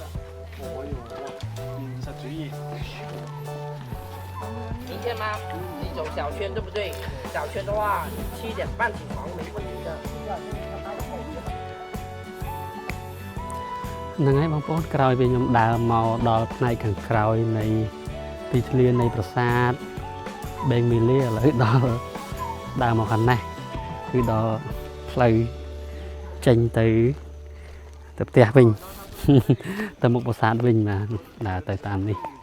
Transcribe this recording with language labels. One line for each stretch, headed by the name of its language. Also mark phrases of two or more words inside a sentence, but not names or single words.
Chinese: 我有20主明天吗？你走小圈对不对？小圈的话，7点半起床没问题的。
Khmer: ហ្នឹងហើយបងប្អូនក្រោយពេលខ្ញុំដើរមកដល់ផ្នែកខាងក្រោយនៃទីធ្លានៃប្រាសាទបេងមីលាឥឡូវដល់ដើរមកខាងនេះគឺដល់ផ្លូវចេញទៅផ្ទះវិញ ទៅមុខប្រាសាទវិញបាទដើរទៅតាមនេះ